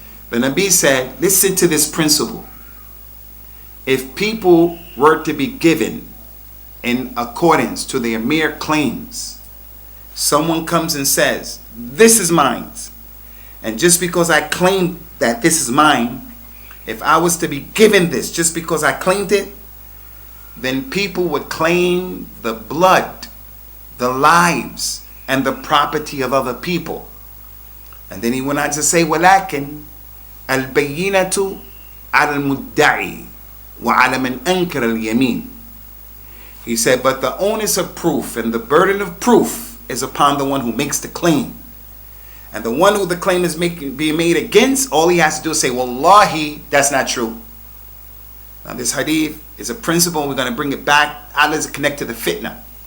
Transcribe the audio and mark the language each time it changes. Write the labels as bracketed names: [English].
[English] The Nabi said, listen to this principle. If people were to be given in accordance to their mere claims, someone comes and says, this is mine. And just because I claim that this is mine, if I was to be given this just because I claimed it, then people would claim the blood, the lives, and the property of other people. And then he went on to say, [Arabic] وَلَكِنْ الْبَيِّنَةُ عَلَى الْمُدَّعِي وَعَلَى مَنْ أَنْكَرَ الْيَمِينَ. [English] He said, but the onus of proof and the burden of proof is upon the one who makes the claim. And the one who the claim is being made against, all he has to do is say, Wallahi, that's not true. Now this hadith is a principle, and we're going to bring it back. How does it connect to the fitnah?